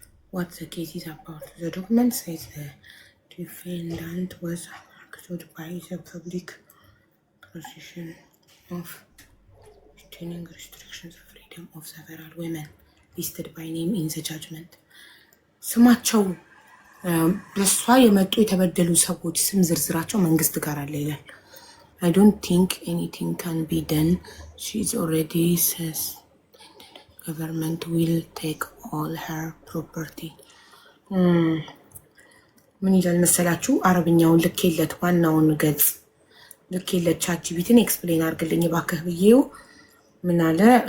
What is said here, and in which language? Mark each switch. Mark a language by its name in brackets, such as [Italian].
[English] What the case is about? The document says the defendant was accused by the public prosecution of retaining restrictions of freedom of several women listed by name in the judgment. [Amharic] ስማቸው በሷ የመጡ የተበደሉ ሰዎች ስም ዝርዝራቸው መንግስት ጋር አለ ይላል። [English] I don't think anything can be done. She's already says government will take all her property. [Amharic] ምን ይላል መሰላችሁ? አረብኛውን ልኬለት ዋናውን ገጽ ልኬለት ቻትጂፒቲን ኤክስፕሌን አድርግልኝ እባክህ ብዬው ምን አለ?